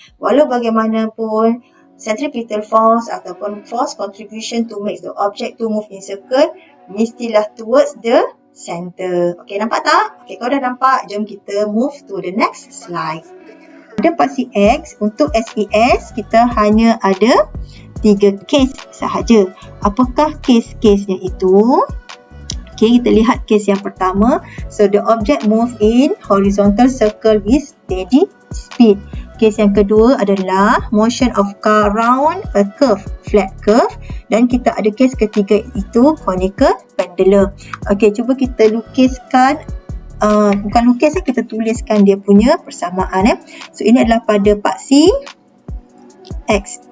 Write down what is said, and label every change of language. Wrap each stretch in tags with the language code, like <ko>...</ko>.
<ms>Walau bagaimanapun,</ms> <en>centripetal force ataupun force contribution to make the object to move in circle</en> <ms>mestilah</ms> <en>towards the center.</en> <ms>Okey, nampak tak? Okey, kalau dah nampak, jom kita</ms> <en>move to the next slide.</en> <ms>Pada paksi X, untuk SES, kita hanya ada 3 case sahaja. Apakah case-casenya itu? Okey, kita lihat case yang pertama.</ms> <en>So, the object move in horizontal circle with steady speed. Case</en> <ms>yang kedua adalah</ms> <en>motion of car round a curve, flat curve.</en> <ms>Dan kita ada case ketiga itu conical pendulum. Okey, cuba kita lukiskan, bukan lukis, kita tuliskan dia punya persamaan. So, ini adalah pada paksi X.</ms>